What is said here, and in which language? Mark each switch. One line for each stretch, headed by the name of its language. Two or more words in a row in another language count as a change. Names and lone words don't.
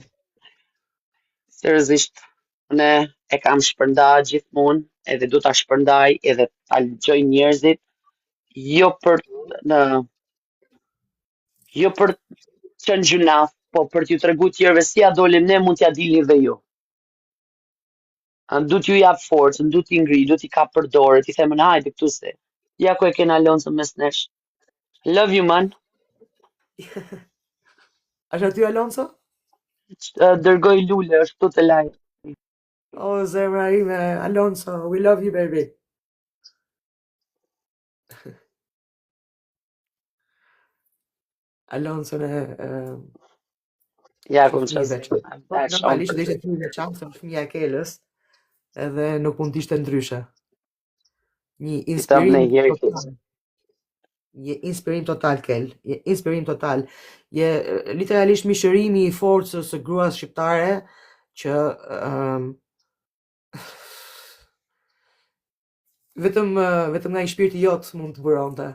Albanian: Seriozisht, ne e kam shpërndar gjithmonë, edhe do ta shpërndaj, edhe ta lexoj njerëzit, jo për jo për të qenë gjunaf, po për t'ju tregu tjerëve si ja dolim ne mund t'ja dilni dhe ju. Du t'ju jap forcë, du t'i ngri, du t'i kap për dorë, t'i themën hajde këtu se. Ja ku e kena Alonso mes nesh.
English: Love you man.
Albanian: A është aty Alonso? Dërgoj lule, është këtu të live. Oh, zemra ime,
English: Alonso, we love you baby.
Albanian: Alonso në Ja, kom qësë. Normalisht dhe ishte fëmijë veçantë, se fëmija e Kelës, edhe nuk mund t'ishte ndryshe. Një inspirim total. Je inspirim total, Kel. Je inspirim total. Je literalisht mishërimi i forcës së gruas shqiptare që vetëm nga i shpirti jot mund të buronte.